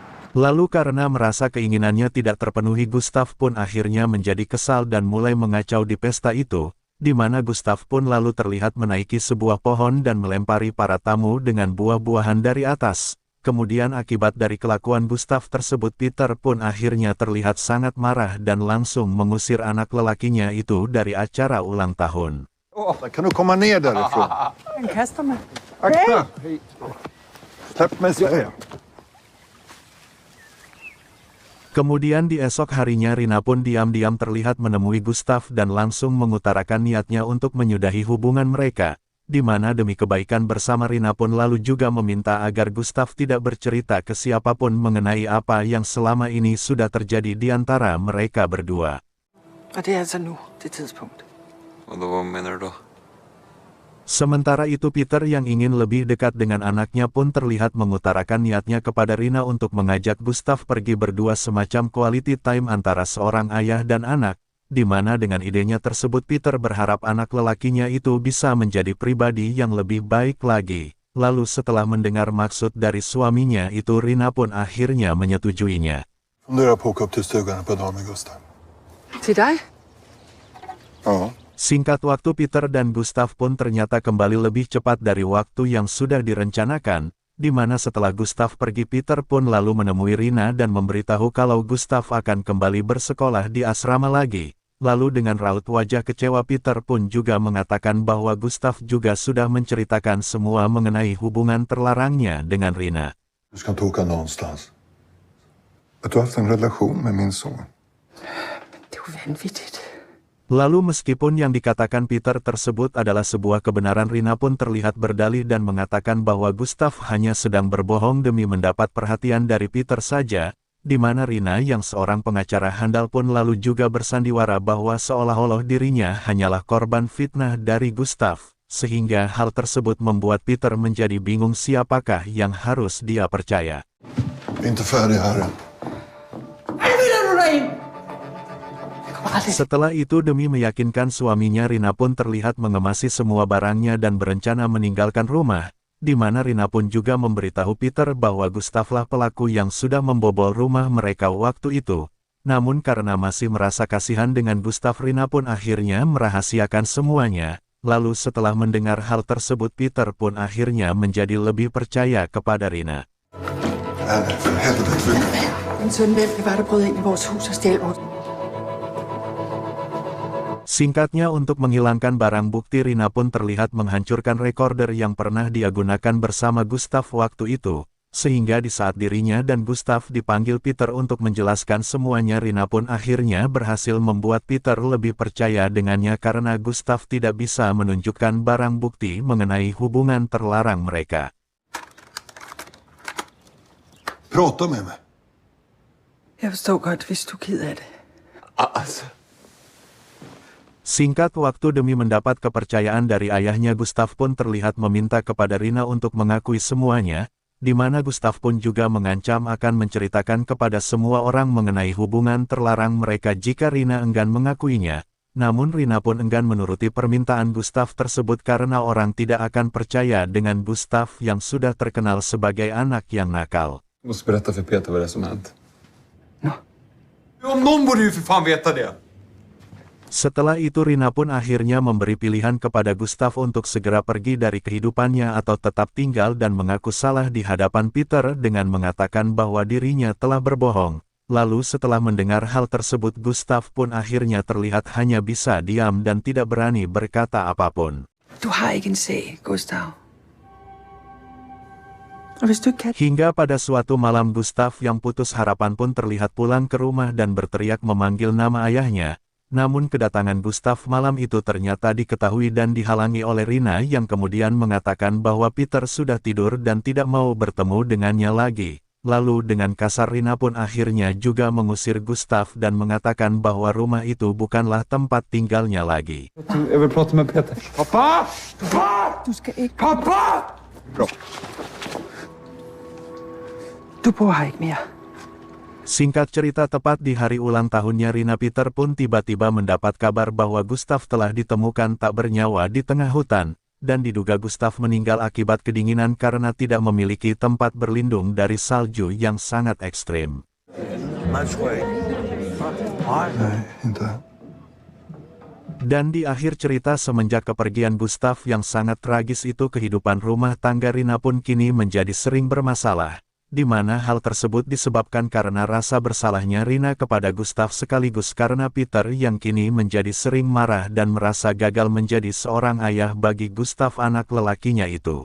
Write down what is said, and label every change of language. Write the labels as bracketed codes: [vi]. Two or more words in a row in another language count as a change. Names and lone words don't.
[id] Lalu karena merasa keinginannya tidak terpenuhi, Gustav pun akhirnya menjadi kesal dan mulai mengacau di pesta itu, di mana Gustav pun lalu terlihat menaiki sebuah pohon dan melempari para tamu dengan buah-buahan dari atas. Kemudian akibat dari kelakuan Gustav tersebut, Peter pun akhirnya terlihat sangat marah dan langsung mengusir anak lelakinya itu dari acara ulang tahun. [sv] Kan du komma ner därifrån? [da] Han kaster mig. [sv] Akta! Släpp mig, säger jag. [id] Kemudian di esok harinya Rina pun diam-diam terlihat menemui Gustav dan langsung mengutarakan niatnya untuk menyudahi hubungan mereka, di mana demi kebaikan bersama Rina pun lalu juga meminta agar Gustav tidak bercerita ke siapapun mengenai apa yang selama ini sudah terjadi di antara mereka berdua. [da] Og det er altså nu, det tidspunkt. [sv] Vad menar du då? [id] Sementara itu Peter yang ingin lebih dekat dengan anaknya pun terlihat mengutarakan niatnya kepada Rina untuk mengajak Gustav pergi berdua, semacam [en] quality time [id] antara seorang ayah dan anak, di mana dengan idenya tersebut Peter berharap anak lelakinya itu bisa menjadi pribadi yang lebih baik lagi. Lalu setelah mendengar maksud dari suaminya itu, Rina pun akhirnya menyetujuinya. [sv] Funderar på att åka upp till stugan på dagen med Gustav. [da] Til dig? Ja. [id] Singkat waktu Peter dan Gustav pun ternyata kembali lebih cepat dari waktu yang sudah direncanakan, di mana setelah Gustav pergi Peter pun lalu menemui Rina dan memberitahu kalau Gustav akan kembali bersekolah di asrama lagi. Lalu dengan raut wajah kecewa Peter pun juga mengatakan bahwa Gustav juga sudah menceritakan semua mengenai hubungan terlarangnya dengan Rina. [sv] Du ska inte åka någonstans. Att du har haft en relation med min son. [da] Det er jo vanvittigt. [id] Lalu meskipun yang dikatakan Peter tersebut adalah sebuah kebenaran, Rina pun terlihat berdalih dan mengatakan bahwa Gustav hanya sedang berbohong demi mendapat perhatian dari Peter saja, di mana Rina yang seorang pengacara handal pun lalu juga bersandiwara bahwa seolah-olah dirinya hanyalah korban fitnah dari Gustav, sehingga hal tersebut membuat Peter menjadi bingung siapakah yang harus dia percaya. [sv] Inte färdig här än. [da] Hvad vil du derind? [id] Setelah itu demi meyakinkan suaminya, Rina pun terlihat mengemasi semua barangnya dan berencana meninggalkan rumah, di mana Rina pun juga memberitahu Peter bahwa Gustavlah pelaku yang sudah membobol rumah mereka waktu itu. Namun karena masih merasa kasihan dengan Gustav, Rina pun akhirnya merahasiakan semuanya. Lalu setelah mendengar hal tersebut, Peter pun akhirnya menjadi lebih percaya kepada Rina. [sv] Nej, för helvete. [da] Min søn, hvem det var, der brød ind i vores hus og stjal vores... [id] Singkatnya, untuk menghilangkan barang bukti, Rina pun terlihat menghancurkan recorder yang pernah dia gunakan bersama Gustav waktu itu, sehingga di saat dirinya dan Gustav dipanggil Peter untuk menjelaskan semuanya, Rina pun akhirnya berhasil membuat Peter lebih percaya dengannya karena Gustav tidak bisa menunjukkan barang bukti mengenai hubungan terlarang mereka. [sv] Prata med mig. [da] Jeg forstår godt, hvis du er ked af det. [sv] Alltså. [id] Singkat waktu demi mendapat kepercayaan dari ayahnya, Gustav pun terlihat meminta kepada Rina untuk mengakui semuanya, di mana Gustav pun juga mengancam akan menceritakan kepada semua orang mengenai hubungan terlarang mereka jika Rina enggan mengakuinya. Namun Rina pun enggan menuruti permintaan Gustav tersebut karena orang tidak akan percaya dengan Gustav yang sudah terkenal sebagai anak yang nakal. [sv] Jag måste berätta för Peter vad det är som hänt. Nå, Om någon borde ju för fan veta det. [id] Setelah itu Rina pun akhirnya memberi pilihan kepada Gustav untuk segera pergi dari kehidupannya atau tetap tinggal dan mengaku salah di hadapan Peter dengan mengatakan bahwa dirinya telah berbohong. Lalu setelah mendengar hal tersebut, Gustav pun akhirnya terlihat hanya bisa diam dan tidak berani berkata apapun. [da] du har ikke en sag, Gustav. Og hvis du ikke kan... [id] Hingga pada suatu malam Gustav yang putus harapan pun terlihat pulang ke rumah dan berteriak memanggil nama ayahnya. Namun kedatangan Gustav malam itu ternyata diketahui dan dihalangi oleh Rina yang kemudian mengatakan bahwa Peter sudah tidur dan tidak mau bertemu dengannya lagi. Lalu dengan kasar Rina pun akhirnya juga mengusir Gustav dan mengatakan bahwa rumah itu bukanlah tempat tinggalnya lagi. [sv] Jag vill prata med Peter. Pappa! Pappa! [da] Du skal ikke... [sv] Pappa! Bra. [da] Du bor her ikke mere. [id] Singkat cerita, tepat di hari ulang tahunnya Rina, Peter pun tiba-tiba mendapat kabar bahwa Gustav telah ditemukan tak bernyawa di tengah hutan, dan diduga Gustav meninggal akibat kedinginan karena tidak memiliki tempat berlindung dari salju yang sangat ekstrim. [sv] Nej, inte. [id] Dan di akhir cerita semenjak kepergian Gustav yang sangat tragis itu kehidupan rumah tangga Rina pun kini menjadi sering bermasalah, di mana hal tersebut disebabkan karena rasa bersalahnya Rina kepada Gustav sekaligus karena Peter yang kini menjadi sering marah dan merasa gagal menjadi seorang ayah bagi Gustav anak lelakinya itu.